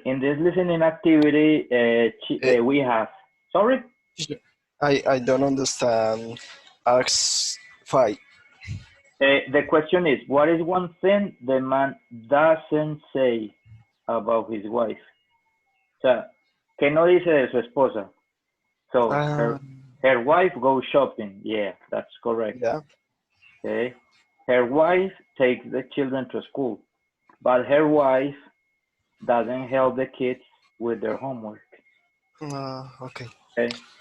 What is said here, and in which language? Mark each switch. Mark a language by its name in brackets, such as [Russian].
[English] In this listening activity, we have. Sorry. I don't understand. Ask 5. The question is, what is one thing the man doesn't say about his wife? [Spanish] O sea, ¿qué no dice de su esposa? [English] So, her wife goes shopping. Yeah, that's correct. Yeah. Okay. Her wife takes the children to school, but her wife doesn't help the kids with their homework. Okay. Okay.